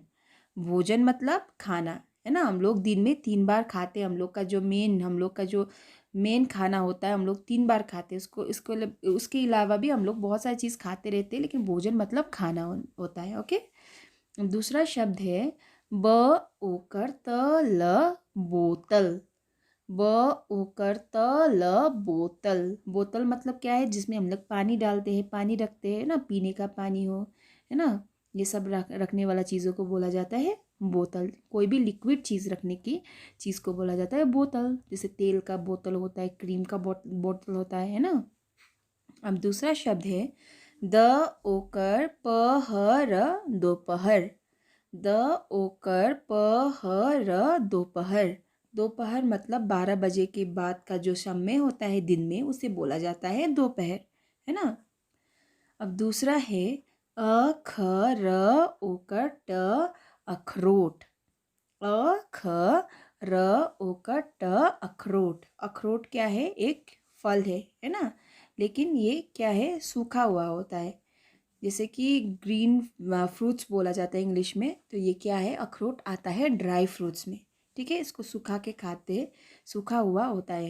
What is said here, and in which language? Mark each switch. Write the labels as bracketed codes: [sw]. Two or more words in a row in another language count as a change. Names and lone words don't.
[hi] भोजन मतलब खाना, है ना। हम लोग दिन में 3 बार खाते हैं। हम लोग का जो मेन खाना होता है, हम लोग 3 बार खाते हैं उसको। उसके अलावा भी हम लोग बहुत सारी चीज़ खाते रहते हैं, लेकिन भोजन मतलब खाना होता है। ओके। दूसरा शब्द है ब ओकर त ल बोतल। ब ओकर त ल बोतल। बोतल मतलब क्या है? जिसमें हम लोग पानी डालते हैं, पानी रखते हैं ना, पीने का पानी हो, है ना। ये सब रखने वाला चीज़ों को बोला जाता है बोतल। कोई भी लिक्विड चीज़ रखने की चीज़ को बोला जाता है बोतल। जैसे तेल का बोतल होता है, क्रीम का बोतल होता है ना। अब दूसरा शब्द है द ओकर प ह र दोपहर। द ओकर प ह र दोपहर। दोपहर मतलब 12 बजे के बाद का जो समय होता है दिन में, उसे बोला जाता है दोपहर, है ना। अब दूसरा है अ ख र ओकर ट अखरोट। अ ख र ओकर ट अखरोट। अखरोट क्या है? एक फल है ना। लेकिन ये क्या है? सूखा हुआ होता है। जैसे कि [en] green fruits [hi] बोला जाता है इंग्लिश में, तो ये क्या है? अखरोट आता है [en] dry fruits [hi] में। ठीक है, इसको सुखा के खाते हैं, सूखा हुआ होता है।